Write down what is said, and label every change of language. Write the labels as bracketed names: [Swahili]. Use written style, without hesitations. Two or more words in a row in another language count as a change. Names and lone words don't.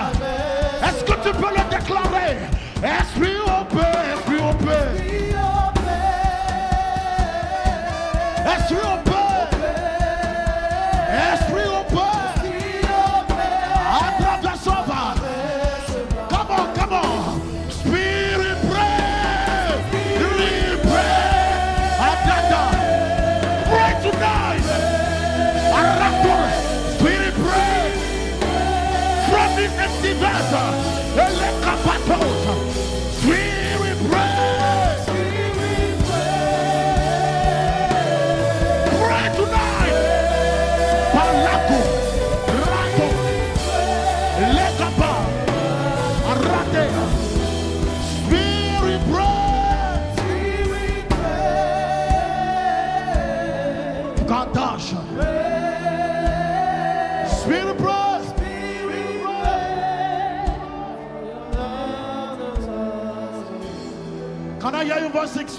[French] Est-ce que tu peux le déclarer? Esprit opère, esprit opère. Esprit opère. Esprit opère à travers ce vase. [English] Come on, come on. Spirit pray. Spirit pray. Pray tonight. Spirit pray from this empty vessel. Spirit pray. Pray tonight. Palako, rato, lekapa, arate. Spirit pray. Kadasha. Spirit pray. Can I hear your voice sing?